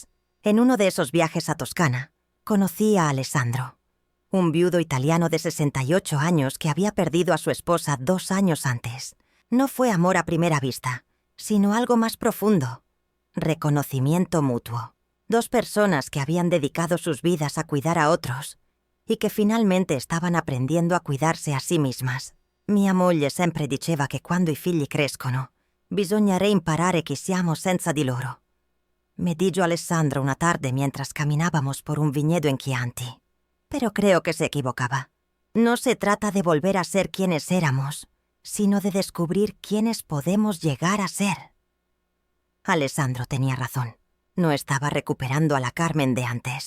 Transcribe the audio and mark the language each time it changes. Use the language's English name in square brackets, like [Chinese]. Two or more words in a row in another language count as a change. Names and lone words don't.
[Spanish] En uno de esos viajes a Toscana, conocí a Alessandro, un viudo italiano de 68 años que había perdido a su esposa 2 años antes. No fue amor a primera vista, sino algo más profundo: reconocimiento mutuo. 2 personas que habían dedicado sus vidas a cuidar a otros y que finalmente estaban aprendiendo a cuidarse a sí mismas. [Italian] Mia moglie sempre diceva che quando i figli crescono, bisogna reimparare chi siamo senza di loro. [Spanish] Me dijo Alessandro una tarde mientras caminábamos por un viñedo en Chianti. Pero creo que se equivocaba. No se trata de volver a ser quienes éramos, sino de descubrir quiénes podemos llegar a ser. Alessandro tenía razón. No estaba recuperando a la Carmen de antes.